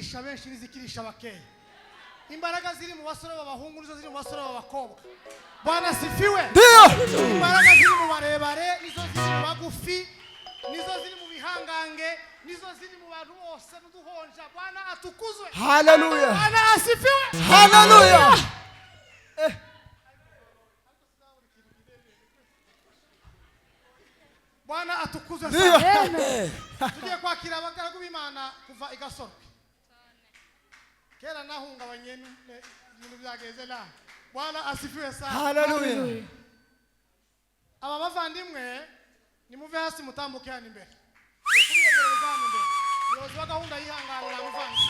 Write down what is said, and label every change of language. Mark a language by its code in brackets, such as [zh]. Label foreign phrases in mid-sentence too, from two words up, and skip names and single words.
[rw] benshi nizikirisha bakeya. Imbaraga ziri mu basore b'abahungu nizo ziri mu basore b'abakobwa. [sw] Bwana asifiwe. [rw] Imbaraga ziri mu barebare nizo ziri mu bagufi, nizo ziri mu bihangange, nizo ziri mu bantu bose n'uduhonja. [sw] Bwana atukuzwe. Hallelujah. Bwana asifiwe. Hallelujah. Bwana atukuzwe sana. [rw] Tugiye kwakira abagaragu b'Imana kuva igasoro. Kera nahungabanye ibintu byageze na. [sw] Bwana asifiwe sana. Hallelujah. [rw] Aba bavandimwe nimuve hasi mutambuke hano imbere. Kubiyegereza hano imbere. Umuyobozi wa gahunda yihanganira amuvandimwe.